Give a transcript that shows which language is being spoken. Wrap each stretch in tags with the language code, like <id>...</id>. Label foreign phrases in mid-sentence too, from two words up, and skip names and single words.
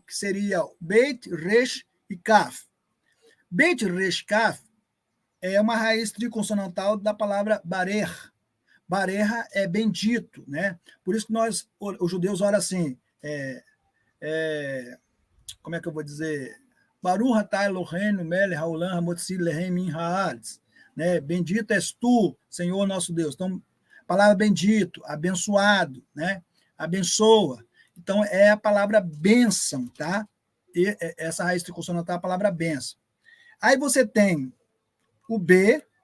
<pt>Que seria Beit, Resh e Kaf. Beit, Resh, Kaf é uma raiz triconsonantal da palavra Barer. Bareha é bendito, né? Por isso que nós, os judeus, olham assim, como é que eu vou dizer?</pt> <he>ברוך אתה אלוהינו מלך העולם המוציא לחם מן הארץ,</he> <pt>né? Bendito és tu, Senhor nosso Deus. Então, a palavra bendito, abençoado, né? Abençoa. Então, é a palavra bênção, tá? E essa raiz triconsonantal é a palavra bênção. Aí você tem o B.</pt>